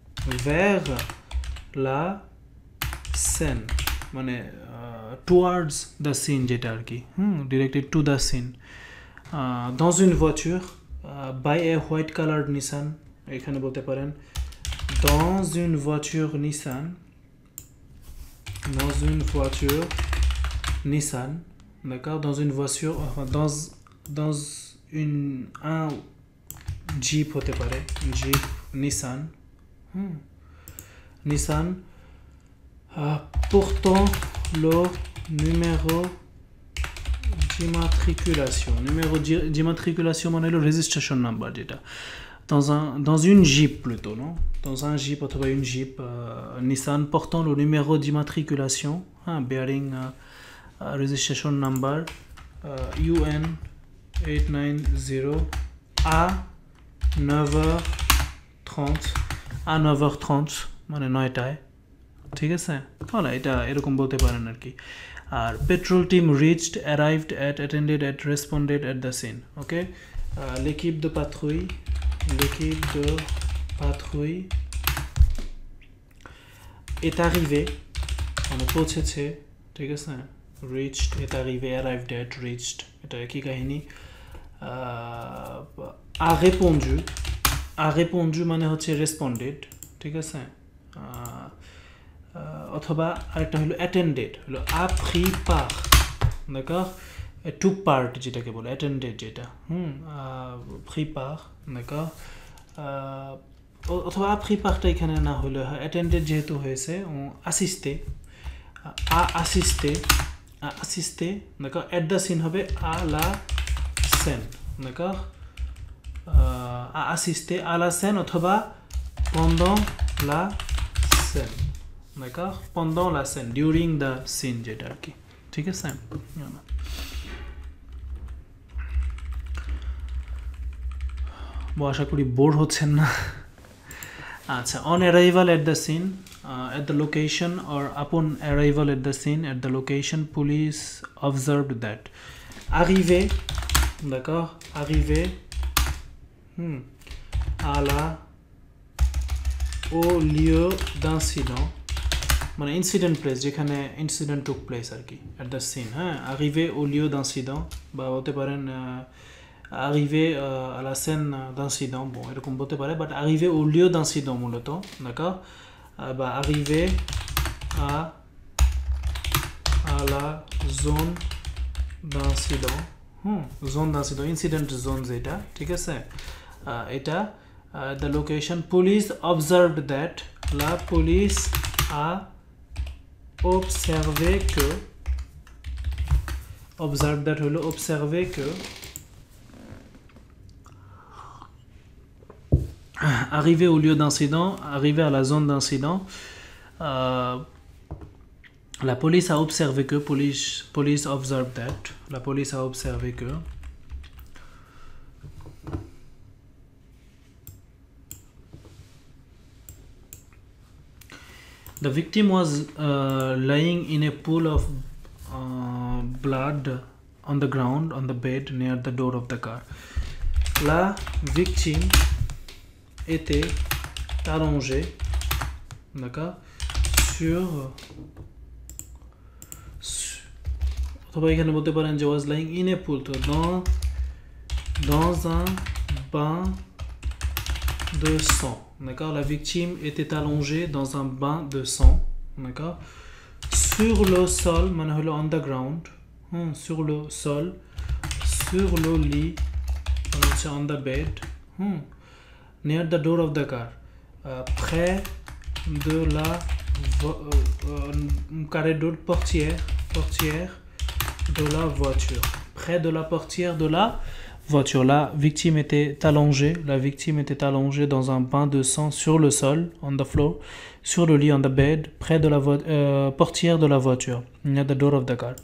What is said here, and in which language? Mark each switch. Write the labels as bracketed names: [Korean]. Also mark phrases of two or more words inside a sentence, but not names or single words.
[Bangla] মানে [English] towards the scene [Bangla] যেটা আর কি [English] directed to the scene [French] dans une voiture [English] by a white colored Nissan [Bangla] এখানে বলতে পারেন [French] dans une voiture Nissan d'accord dans une voiture dans un Jeep [Bangla] হতে পারে [French] Jeep Nissan portant le numéro d'immatriculation [Bangla] মানে হলো [English] registration number [French] যেটা dans une Jeep plutôt non dans un Jeep অথবা une Jeep Nissan portant le numéro d'immatriculation [English] bearing registration number UN 890 [French] à [Bangla] 9h30 মানে 9টায় ঠিক আছে বলা এটা এরকম বলতে পারেন আর কি আর পেট্রোল টিম [English] arrived at attended at responded at the scene ok [French] l'équipe de patrouille est arrivée [Bangla] মানে পৌঁছেছে ঠিক আছে reached [French] est arrivé [English] arrived at reached [Bangla] এটা কি কাহিনী [French] a répondu [Bangla] মানে হচ্ছে responded ঠিক আছে অথবা আরেকটা হলো attended হলো [French] a pris part d'accord [English] took part [Bangla] যেটাকে বলে attended যেটা [French] pris part d'accord অথবা a pris part [Bangla] এখানে না হলো [French] attended [Bangla] যেহেতু হয়েছে [French] a assisté d'accord [English] at the scene [French] হবে à la scène d'accord a assisté à la scène অথবা pendant la scène d'accord, pendant la scène, [English] during the scene [Bangla] যেটা আর কি, ঠিক আছে। আশা করি বোর হচ্ছেন না। আচ্ছা, [English] on arrival at the scene, at the location or upon arrival at the scene, at the location, police observed that. [French] Arrivé, d'accord, arrivé au lieu d'incident, [English] মানে incident place যেখানে incident took place [Bangla] আর কি, [English] at the scene, [Bangla] হ্যাঁ, [French] arrivé au lieu d'incident [Bangla] বা বলতে পারেন [French] arrivé à la scène d'incident, bon [Bangla] এরকম বলতে পারে, [French] বাট arrivé au lieu d'incident মূলত, d'accord, বা arrivé à la zone d'incident, zone d'incident, [English] incident zone [French] যেটা, [Bangla] ঠিক আছে, এটা [English] the location, police observed that, [French] la police a observé que, [English] observe that [French] হলো observé que, arrivé au lieu d'incident, arrivé à la zone d'incident, la police a observé que, [English] police observed that, [French] la police a observé que, [English] the victim was lying in a pool of blood on the ground, on the bed near the door of the car. [French] La victime était allongée, d'accord, [Bangla] অথবা এখানে বলতে পারেন যে [English] was lying in a pool, [French] তো dans un bain de sang, d'accord, la victime était allongée dans un bain de sang, d'accord, sur le sol, [Bangla] মানে হলো [English] on the ground, [French] sur le sol, sur le lit, [Bangla] মানে হচ্ছে [English] on the bed, near the door of the car, [French] près de la carré door, portière de la voiture, près de la portière de la voiture. La victime était allongée dans un bain de sang sur le sol, [English] on the floor, [French] sur le lit, [English] on the bed, [French] près de la portière de la voiture, [English] near the door of the car.